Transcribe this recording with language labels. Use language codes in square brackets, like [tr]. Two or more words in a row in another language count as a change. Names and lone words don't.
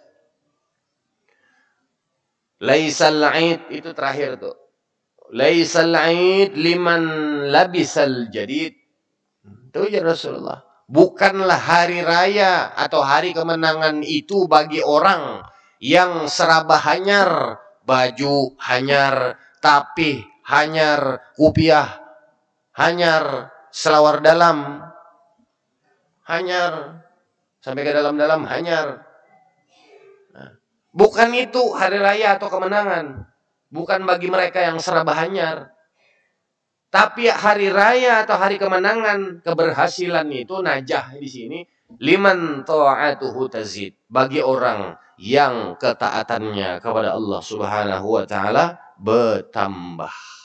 [ar] ليس العيد itu terakhir tuh. ليس العيد لمن لبس الجديد. [id] Itu ya Rasulullah. Bukanlah hari raya atau hari kemenangan itu bagi orang yang seraba hanyar, baju hanyar, tapih hanyar, kupiah hanyar, selawar dalam hanyar, sampai ke dalam-dalam hanyar. Bukan itu hari raya atau kemenangan. Bukan bagi mereka yang seraba hanyar. Tapi hari raya atau hari kemenangan, keberhasilan itu najah di sini. [ar] لمن طاعته تزيد. [id] Bagi orang yang ketaatannya kepada Allah [ar] سبحانه وتعالى [id] bertambah.